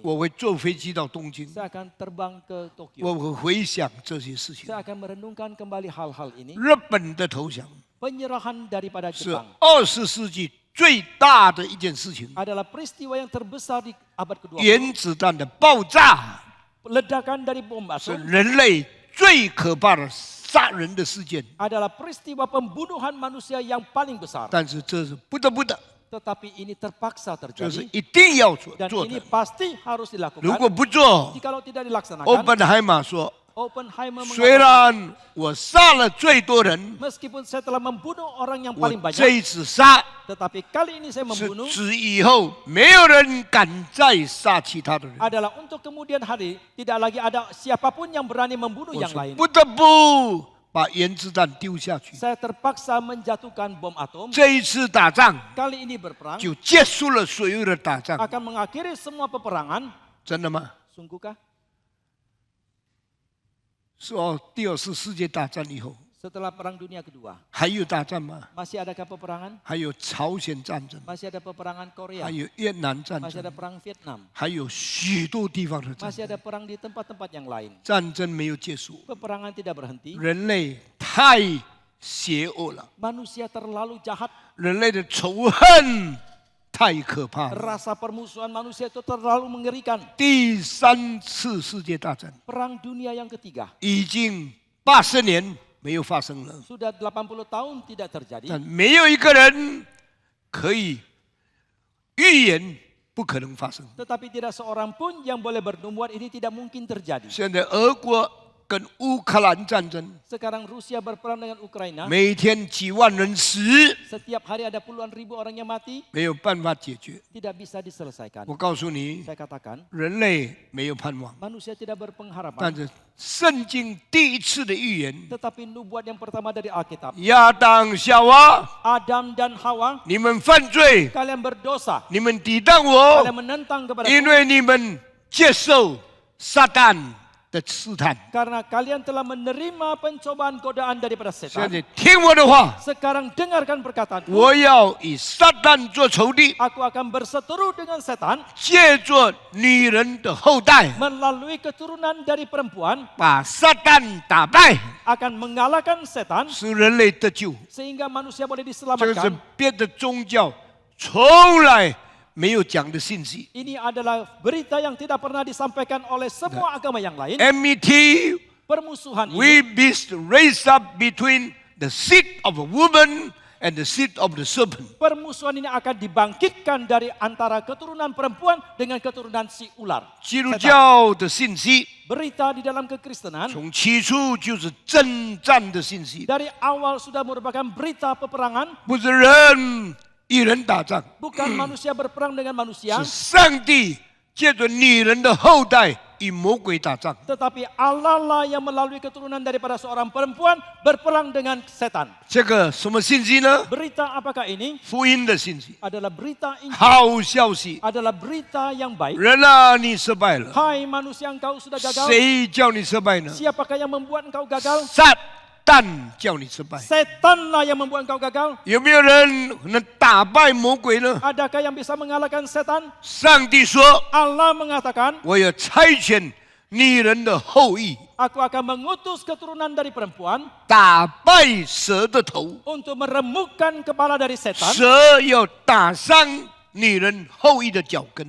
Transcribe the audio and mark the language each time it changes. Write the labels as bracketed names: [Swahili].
[Chinese] 我会坐飞机到东京， [Indonesian] saya akan terbang ke Tokyo. [Chinese] 我会回想这些事情。 [Indonesian] Saya akan merenungkan kembali hal-hal ini. [Chinese] 日本的投降 [Indonesian] Penyerahan daripada [Chinese] 是 [Indonesian] Jepang [Chinese] 20世纪最大的一件事情， [Indonesian] adalah peristiwa yang terbesar di abad ke-20. [Chinese] 原子弹的爆炸 [Indonesian] Ledakan dari bom [Chinese] 是 [Indonesian] atom [Chinese] 人类最可怕的杀人的事件， [Indonesian] adalah peristiwa pembunuhan manusia yang paling besar. [Chinese] 但是这是不得不的， [Indonesian] Tetapi ini terpaksa [Chinese] 这是 [Indonesian] terjadi [Chinese] 一定要做 [Indonesian] dan [Chinese] 做 [Indonesian] ini [Chinese] 的。 [Indonesian] pasti harus [Chinese] 如 [Indonesian] dilakukan. [Chinese] 果不做， [Indonesian] Jikalau tidak dilaksanakan, [Chinese] 欧本海马说， [Indonesian] Oppenheimer [Chinese] 虽 [Indonesian] mengatakan, [Chinese] 然我杀了最多人， [Indonesian] meskipun saya telah membunuh orang yang [Chinese] 我 [Indonesian] paling [Chinese] 这 [Indonesian] banyak, [Chinese] 一次杀 [Indonesian] tetapi kali ini saya [Chinese] 是 [Indonesian] membunuh [Chinese] 指以后没有人敢再杀其他的人。 [Indonesian] adalah untuk kemudian hari tidak lagi ada siapapun yang berani membunuh [Chinese] 我 [Indonesian] yang [Chinese] 是 [Indonesian] lain. [Chinese] 不得不把原子弹丢下去。 [Indonesian] Saya terpaksa menjatuhkan bom atom. [Chinese] 这一次打仗 [Indonesian] Kali ini berperang [Chinese] 就结束了所有的打仗， [Indonesian] akan mengakhiri semua peperangan. [Chinese] 真的吗？ [Indonesian] Sungguhkah? [Chinese] 是哦，第二次世界大战以后 [Indonesian] Setelah Perang Dunia Kedua, [Chinese] 还有大战吗？ [Indonesian] masih adakah peperangan? [Chinese] 还有朝鲜战争， [Indonesian] Masih ada peperangan [Chinese] 还 [Indonesian] Korea, [Chinese] 有越南战 [Indonesian] masih ada [Chinese] 争， [Indonesian] perang Vietnam, [Chinese] 还有许多地方的战 [Indonesian] masih ada perang di tempat-tempat yang lain. [Chinese] 战争没有结束， [Indonesian] Peperangan tidak berhenti. [Chinese] 人类太邪恶了， [Indonesian] Manusia terlalu jahat. [Chinese] 人类的仇恨太可怕了。 [Indonesian] Rasa permusuhan manusia itu terlalu mengerikan. [Chinese] 第三次世界大战 [Indonesian] Perang Dunia yang ketiga [Chinese] 已经80年没有发生了， [Indonesian] sudah 80 tahun tidak terjadi. [Chinese] 但没有一个人可以预言不可能发生。 [Indonesian] Tetapi tidak seorang pun yang boleh bernubuat ini tidak mungkin terjadi. [Chinese] 现在俄国跟乌克兰战争， [Indonesian] Sekarang Rusia berperang dengan Ukraina. [Chinese] 每天几万人死， [Indonesian] Setiap hari ada puluhan ribu orang yang mati. [Chinese] 没有办法解决。 [Indonesian] Tidak bisa diselesaikan. [Chinese] 我告诉你， [Indonesian] Saya katakan, [Chinese] 人类没有盼望， [Indonesian] manusia tidak berpengharapan. [Chinese] 但是圣经第一次的预言， [Indonesian] Tetapi nubuat yang pertama dari Alkitab. [Chinese] 亚当夏娃， [Indonesian] Adam dan Hawa, [Chinese] 你们犯罪， [Indonesian] kalian berdosa. [Chinese] 你们抵挡我， [Indonesian] Kalian menentang kepada [Chinese] 因为你们接受撒旦的试探。 [Indonesian] karena kalian telah menerima pencobaan godaan daripada [Chinese] 现 [Indonesian] setan. [Chinese] 在听我的话， [Indonesian] Sekarang dengarkan perkataanku. [Chinese] 我要以撒旦做仇敌， [Indonesian] Aku akan berseteru dengan setan [Chinese] 借着女人的后代， [Indonesian] melalui keturunan dari perempuan [Chinese] 把撒旦打败， [Indonesian] akan mengalahkan setan [Chinese] 使人类得救。 [Indonesian] sehingga manusia boleh [Chinese] 这个是 [Indonesian] diselamatkan. [Chinese] 别的宗教从来没有讲的信息。 [Indonesian] Ini adalah berita yang tidak pernah disampaikan oleh semua agama yang lain. MET Permusuhan ini [English] we be raised up between the seed of a woman and the seed of the serpent. [Indonesian] permusuhan ini akan dibangkitkan dari antara keturunan perempuan dengan keturunan si ular. [Chinese] 基督教的信息 [Indonesian] Berita di dalam kekristenan [Chinese] 从起初就是征战的信息， [Indonesian] dari awal sudah merupakan berita peperangan, [Chinese] 不是人与人打仗， [Indonesian] bukan manusia berperang dengan manusia, [Chinese] 是上帝借着女人的后代与魔鬼打仗。 [Indonesian] tetapi Allah lah yang melalui keturunan daripada seorang perempuan berperang dengan setan. [Chinese] 这个什么信息呢？ [Indonesian] Berita apakah ini? [Chinese] 福音的信息， [Indonesian] Adalah berita Injil, [Chinese] 好消息。 [Indonesian] adalah berita yang baik. [Chinese] 人啊，你失败了， [Indonesian] Hai manusia, engkau sudah gagal. [Chinese] 谁叫你失败呢？ [Indonesian] Siapakah yang membuat engkau gagal? [Chinese] 撒旦叫你失败。 [Indonesian] Setanlah yang membuat engkau gagal. [Chinese] 有没有人能打败魔鬼呢？ [Indonesian] Adakah yang bisa mengalahkan setan? [Chinese] 上帝说 [Indonesian] Allah mengatakan,：“ [Chinese] 我要差遣女人的后裔， [Indonesian] Aku akan mengutus keturunan dari perempuan [Chinese] 打败蛇的头， [Indonesian] untuk meremukkan kepala dari setan. [Chinese] 蛇要打伤女人后裔的脚跟。